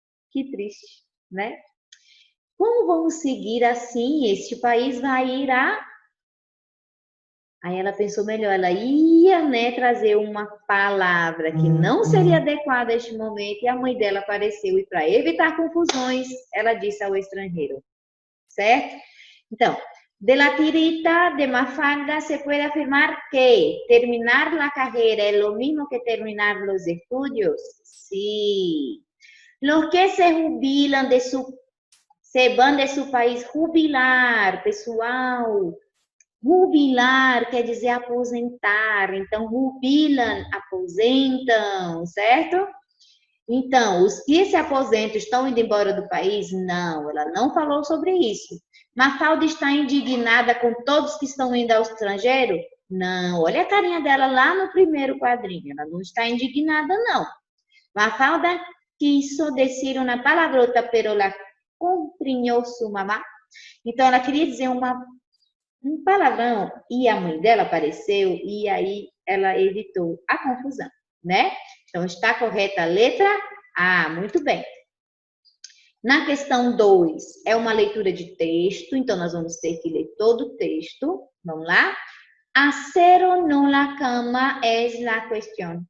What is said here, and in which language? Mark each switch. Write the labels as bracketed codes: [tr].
[pt] Que triste, né? Como vamos seguir assim? Este país vai ir a... Aí ela pensou melhor, ela ia, né, trazer uma palavra que não seria adequada a este momento e a mãe dela apareceu e para evitar confusões, ela disse ao estrangeiro, certo? Então, [es] de la tirita de Mafalda se puede afirmar que terminar la carrera es lo mismo que terminar los estudios. Sí. Los que se jubilan se van de su país, jubilar, pessoal. [pt] Jubilar quer dizer aposentar, então jubilam, aposentam, certo? Então, os que se aposentam estão indo embora do país? Não, ela não falou sobre isso. Mafalda está indignada com todos que estão indo ao estrangeiro? Não, olha a carinha dela lá no primeiro quadrinho, ela não está indignada, não. [es] Mafalda quiso decir una palabrota, pero la compreendeu su mamá. [pt] Então, ela queria dizer um palavrão e a mãe dela apareceu e aí ela evitou a confusão, né? Então, está correta a letra A, muito bem. Na questão 2, é uma leitura de texto, então nós vamos ter que ler todo o texto. Vamos lá? [es] Hacer o no la cama es la cuestión.